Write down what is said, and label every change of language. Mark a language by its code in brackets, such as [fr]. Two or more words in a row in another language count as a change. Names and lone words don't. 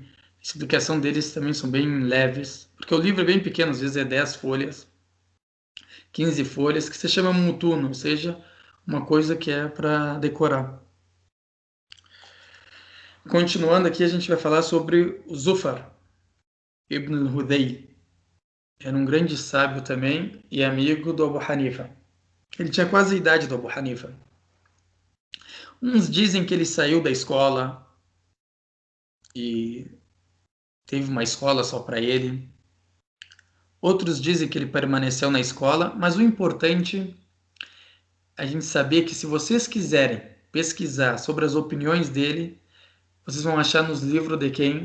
[pt] A explicação deles também são bem leves. Porque o livro é bem pequeno, às vezes é 10 folhas, 15 folhas, que se chama mutuno, ou seja, uma coisa que é para decorar. Continuando aqui, a gente vai falar sobre o Zufar ibn al-Hudayl. Era um grande sábio também e amigo do Abu Hanifa. Ele tinha quase a idade do Abu Hanifa. Uns dizem que ele saiu da escola e teve uma escola só para ele. Outros dizem que ele permaneceu na escola, mas o importante é a gente saber que se vocês quiserem pesquisar sobre as opiniões dele, vocês vão achar nos livros de quem?